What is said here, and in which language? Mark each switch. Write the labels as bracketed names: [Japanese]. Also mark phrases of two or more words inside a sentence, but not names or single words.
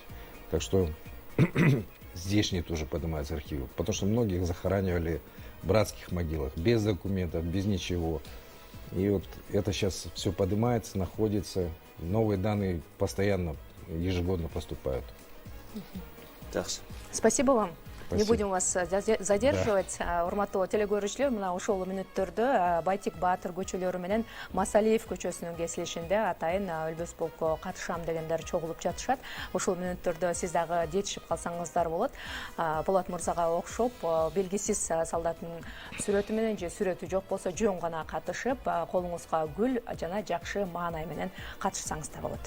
[Russian] Так что здешние тоже поднимаются архивы, потому что многих захоранивали в братских могилах, без документов, без ничего. И вот это сейчас все поднимается, находится, новые данные постоянно, ежегодно поступают. Спасибо вам. Не будем вас задерживать. [Kyrgyz] Урматтуу телекөрүүчүлөр, мына ошол мүнөттөрдө Байтик Баатыр көчөлөрү менен Масалиев көчөсүнүн кесилишинде атайын өлбөс полкко катышам дегендер чогулуп жатышат. Ошол мүнөттөрдө сиз дагы жетишип калсаңыздар болот. Болот мырзага окшоп, белгисиз солдаттын сүрөтү менен же сүрөтү жок болсо жөн гана катышып, колуңузга гүл жана жакшы маанай менен катышсаңыздар болот.